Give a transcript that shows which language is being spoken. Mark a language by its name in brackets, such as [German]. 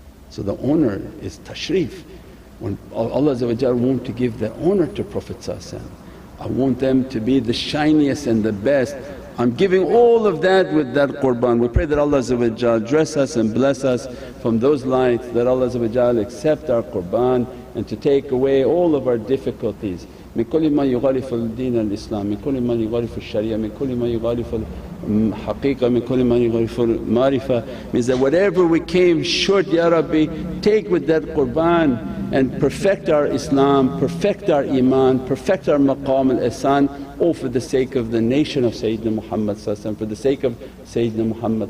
[English] So the honour is tashrif. When Allah want to give the honour to Prophet, I want them to be the shiniest and the best. I'm giving all of that with that qurban. We pray that Allah dress us and bless us from those lights, that Allah accept our qurban and to take away all of our difficulties. [Arabic] من كل ما يخالف الدين الإسلام، من كل ما يخالف الشريعة، من كل ما يخالف الحقيقة، من كل ما يخالف المعرفة. [English] Means that whatever we came short, Ya Rabbi, take with that qurban and perfect our Islam, perfect our Iman, perfect our Maqam al Ihsan, all for the sake of the nation of Sayyidina Muhammad, for the sake of Sayyidina Muhammad.